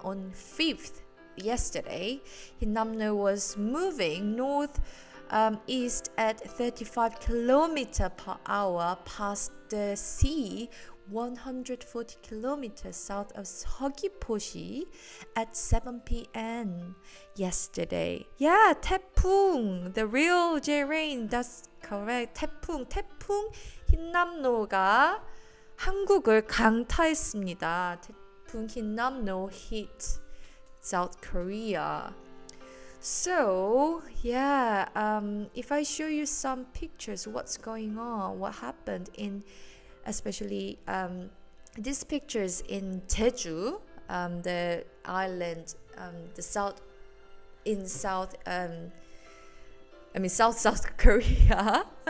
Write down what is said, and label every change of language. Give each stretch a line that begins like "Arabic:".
English: on 5th, yesterday, Hinamno was moving north east at 35 km per hour past the sea, 140 kilometers south of 서귀포시 at 7 p.m. yesterday. Yeah, 태풍, the real J-rain, that's correct.
Korean: 태풍 흰남노가 한국을 강타했습니다.
English: 태풍 흰남노 hit South Korea. So, yeah, if I show you some pictures, what's going on, what happened in, especially these pictures in Jeju, the island, South South Korea.